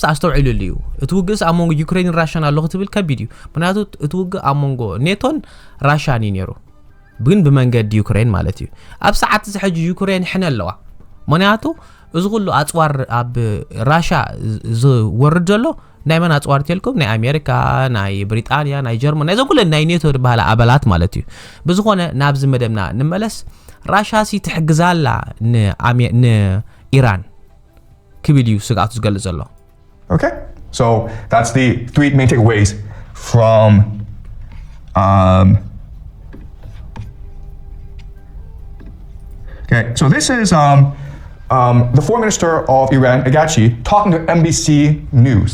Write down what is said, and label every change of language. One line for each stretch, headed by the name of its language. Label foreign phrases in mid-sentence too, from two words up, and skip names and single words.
Tigrinya: ኣስተውዒሉ እዩ እቲ ውግእስ ኣብ ሞንጎ ዩክሬንን ራሻን ኣሎ ክትብል ከቢድ እዩ ምክንያቱ እቲ ውግእ ኣብ ሞንጎ ኔቶን ራሻን እዩ ነይሩ ግን ብመንገዲ ዩክሬን ማለት እዩ ኣብ ሰዓት እዚ ሕጂ ዩክሬን ሕነ ኣለዋ ምክንያቱ እዚ ኩሉ ኣጽዋር ኣብ ራሻ ዝወርድ ዘሎ ናይ መን ኣጽዋር ተልኩም ናይ ኣሜሪካ ናይ ብሪጣንያ ናይ ጀርመን ናይ ዘኩለ ናይ ኔቶ ዝበሃላ ኣባላት ማለት እዩ ብዝኾነ ናብዚ መደብና ንመለስ ራሻሲ ትሕግዛላ ንኢራን ክብል እዩ ስጋቱ ዝገልጽ ዘሎ
English: Okay, so that's the 3 main takeaways from okay, so this is the foreign minister of Iran, Agachi, talking to NBC News.